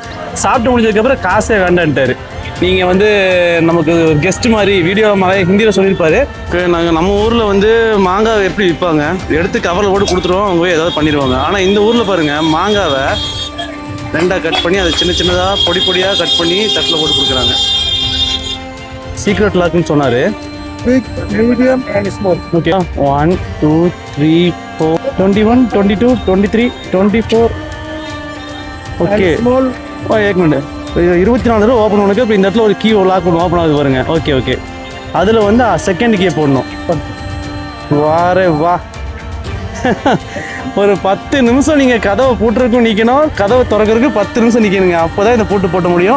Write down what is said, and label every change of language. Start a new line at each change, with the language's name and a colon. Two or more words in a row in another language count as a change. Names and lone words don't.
Tamil: சாப்பிட்டு முடிஞ்சதுக்கப்புறம் காசே வேண்டான்ட்டார். நீங்கள் வந்து நமக்கு கெஸ்ட் மாதிரி வீடியோ மாதிரி ஹிந்தியில் சொல்லியிருப்பாரு. நாங்கள் நம்ம ஊரில் வந்து மாங்காவை எப்படி விற்பாங்க, எடுத்து கவரில் போட்டு கொடுத்துருவோம், அவங்க போய் ஏதாவது பண்ணிடுவாங்க. ஆனால் இந்த ஊரில் பாருங்கள், மாங்காவை 2ஆக கட் பண்ணி அதை சின்ன சின்னதாக பொடியாக கட் பண்ணி தட்டில் போட்டு கொடுக்குறாங்க. சீக்ரெட் லாக்குன்னு சொன்னார்.
English: Big, medium and small.
Tamil: ஓகே, 1 2 3 4 21 22 23 24. ஓகே,
English: Small.
Hindi: एक मिनट.
Tamil: 24 தடவை ஓப்பன் பண்ணுங்க. இப்போ இந்த இடத்துல ஒரு கீ லாக் பண்ணி ஓப்பன் ஆகுது பாருங்க. ஓகே, அதில் வந்து செகண்ட் கீ போடணும்.
Hindi: वारे वा.
Tamil: ஒரு 10 நிமிஷம் நீங்கள் கதவை பூட்டுறதுக்கும் நிற்கணும், கதவை திறக்கிறதுக்கு 10 நிமிஷம் நிற்கணுங்க. அப்போ தான் இந்த பூட்டு போட்ட முடியும்.